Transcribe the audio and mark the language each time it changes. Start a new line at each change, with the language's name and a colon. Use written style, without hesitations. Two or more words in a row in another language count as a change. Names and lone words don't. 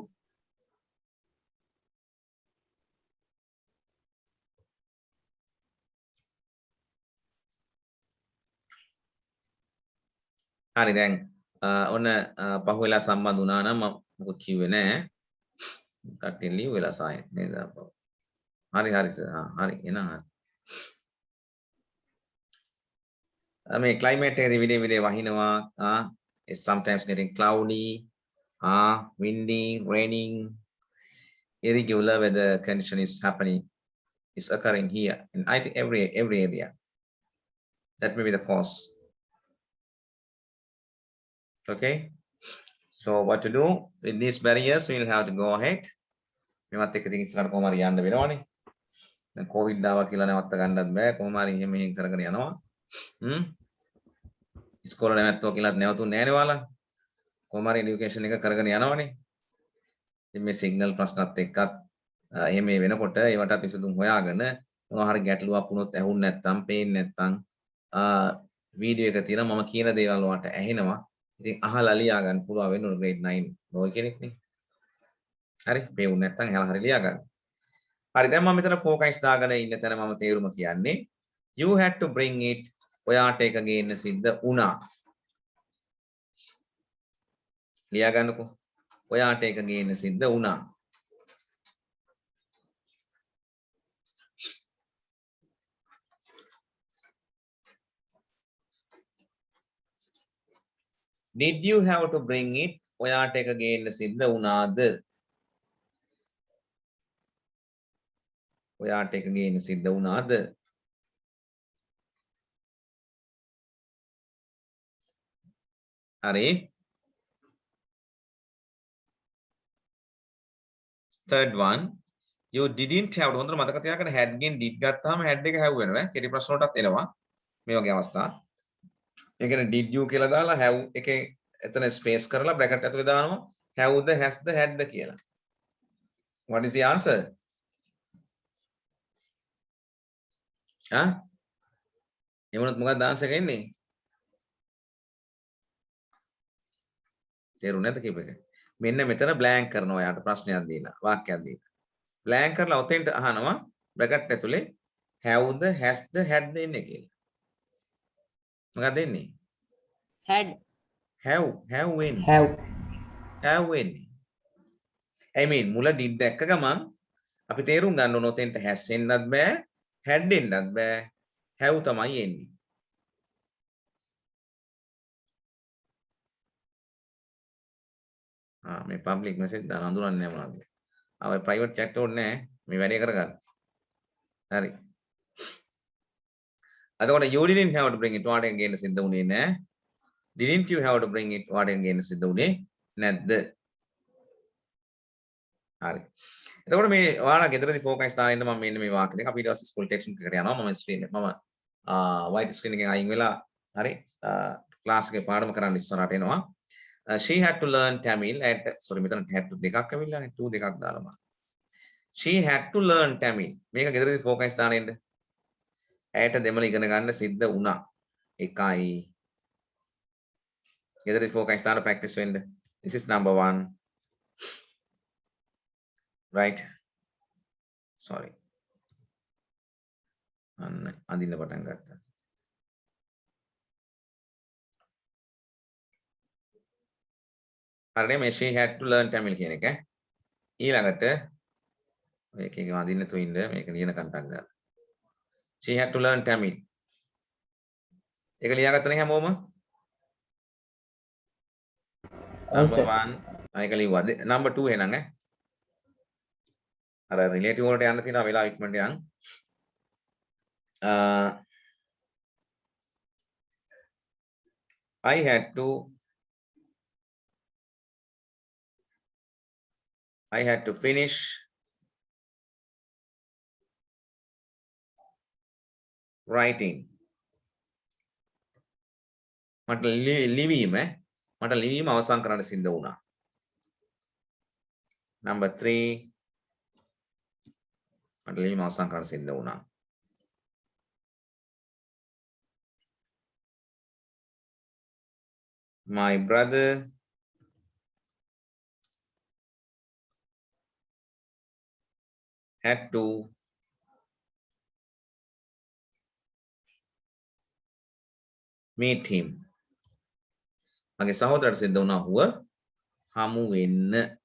Sinhala: හරි දැන් ඔන්න පහුවෙලා සම්බන්ධ වුණා නම් මම මොකද කිව්වේ නෑ කට්ටිය ලීව් වෙලා සායන් නේද හරි හරි සර් හරි එහෙනම් හරි
English: I mean, climate video
Sinhala: wahinava.
English: It's sometimes getting cloudy, windy, raining, irregular weather condition is happening, is occurring here. And I think every area. That may be the cause. Okay. So what to do with these barriers? We'll have to go ahead.
Sinhala: මේවත් එක ඉතින් ඉස්සරහට කොහොම හරි යන්න වෙනවනේ. දැන් කොවිඩ් ආවා කියලා නැවත්ත ගන්නත් බෑ. කොහොම හරි එහෙම මෙහෙන් කරගෙන යනවා. ඉස්කෝලේ නැවැත්තුවා කියලාත් නැවතුන්නේ නෑනේ ඔයාලා. කොහොම හරි এডুকেෂන් එක කරගෙන යනවනේ. ඉතින් මේ සිග්නල් ප්‍රශ්නත් එක්කත් එහෙම මේ වෙනකොට ඒවටත් විසඳුම් හොයාගෙන මොනවා හරි ගැටලුවක් වුණොත් ඇහුන්නේ නැත්නම් පේන්නේ නැත්නම් වීඩියෝ එක තියෙනවා මම කියන දේවල් වලට ඇහෙනවා. ඉතින් අහලා ලියා ගන්න පුළුවන් වෙනවා grade 9 නොය කෙනෙක් නේ. හරි පේුනේ නැත්නම් එහලා හරි ලියා ගන්න. හරි දැන් මම මෙතන focus දාගෙන ඉන්න තැන මම තේරුම කියන්නේ
English: you had to bring it
Sinhala: ඔයාට එක ගේන්න සිද්ධ වුණා. ලියා ගන්නකෝ. ඔයාට එක ගේන්න සිද්ධ වුණා.
English: Did you have to bring it?
Sinhala: ඔයාට එක ගේන්න සිද්ධ වුණාද? ඔයාට එක ගේන්න සිද්ධ වුණාද? හරි.
English: Third one, you didn't have.
Sinhala: හොඳට මතක තියාගන්න had ගෙන් did ගත්තාම had එක have වෙනවා. කෙටි ප්‍රශ්න වලටත් එනවා. මේ වගේ අවස්ථා. ඒ කියන්නේ
English: did you
Sinhala: කියලා දාලා have එකේ එතන ස්පේස් කරලා බ්‍රැකට් ඇතුලේ දානවා
English: have the has the had the
Sinhala: කියලා.
English: What is the answer?
Sinhala: එමුණත් මොකක්ද ආන්සර් එක එන්නේ? තේරුණේ නැද්ද කීප එක? මෙන්න මෙතන බ්ලැන්ක් කරනවා යාට ප්‍රශ්නයක් දීලා වාක්‍යයක් දීලා. බ්ලැන්ක් කරලා ඔතෙන්ට අහනවා බ්‍රැකට් ඇතුලේ
English: have the has the had the
Sinhala: එන්නේ කියලා. මොකක්ද එන්නේ? had have වෙන්නේ. have වෙන්නේ.
English: I mean
Sinhala: මුල did දැක්ක ගමන් අපි තේරුම් ගන්න ඕන ඔතෙන්ට has එන්නත් බෑ had එන්නත් බෑ have තමයි එන්නේ. මේ
English: public message
Sinhala: දාන අඳුරන්නේ නැහැ මොනවද? ආ
English: private chat
Sinhala: ඕනේ නැහැ. මේ වැඩේ කරගන්න. හරි.
English: එතකොට you didn't have to bring it
Sinhala: වාට ගේන්න සිද්ධ වුණේ නැහැ.
English: Didn't you have to bring it
Sinhala: වාට ගේන්න සිද්ධ වුණේ නැද්ද? හරි. එතකොට මේ ඔයාලා ගෙදරදී ફોකස් දාගෙන ඉන්න මම මෙන්න මේ වාක්‍ය දෙක අපි ඊට පස්සේ
English: school text
Sinhala: එකට යනවා මම ස්ක්‍රීන් එක මම
English: white screen
Sinhala: එකෙන් අයින් වෙලා හරි ක්ලාස් එකේ පාඩම කරන්න ඉස්සරහට එනවා.
English: She had to learn Tamil at sorry
Sinhala: මෙතන
English: had to
Sinhala: දෙකක් ඇවිල්ලානේ 2 දෙකක් දාලා මම.
English: She had to learn Tamil.
Sinhala: මේක ගෙදරදී ફોකස් දාගෙන ඉන්න. ඇයට දෙමළ ඉගෙන ගන්න සිද්ධ වුණා. එකයි. ගෙදරදී ફોකස් දාලා ප්‍රැක්ටිස් වෙන්න.
English: This is number 1. Right. Sorry.
Sinhala: අඳින්න පටන් ගත්තා. හරිනේ මේ
English: she had to learn Tamil
Sinhala: කියන එක. ඊළඟට මේකේ අඳින්න තු ඉන්න මේක ලියන කන්ටක් ගන්න.
English: She had to learn Tamil.
Sinhala: ඒක ලියාගත්තනේ හැමෝම? Number 1 ඒක ලියුවා. Number 2 එහෙනම් ඈ. අර රිලේටිව් වලට යන්න තියෙනවා වෙලාව ඉක්මනට යන්න.
English: I had to finish writing.
Sinhala: මට ලිවීම අවසන් කරන්න සිද්ධ වුණා. Number 3 මට ලිවීම අවසන් කරන්න සිද්ධ වුණා.
English: My brother had to meet him.
Sinhala: මගේ සහෝදරට සිද්ධ වුණා හුව හමු වෙන්න.